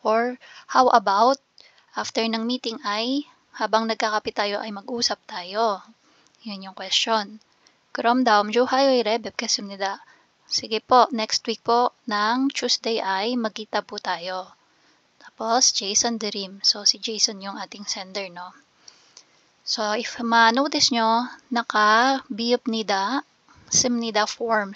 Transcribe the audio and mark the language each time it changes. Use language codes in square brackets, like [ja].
[tl] Or how about after ng meeting ay habang nagkakape tayo ay mag-usap tayo? Yun yung question. [ko] 그럼 다음 주 화요일에 뵙겠습니다. [tl] Sige po, next week po ng Tuesday ay magkita po tayo. Tapos, Jason Dream. So, si Jason yung ating sender, no? So, if ma-notice nyo, naka-비읍니다, 씁니다 form.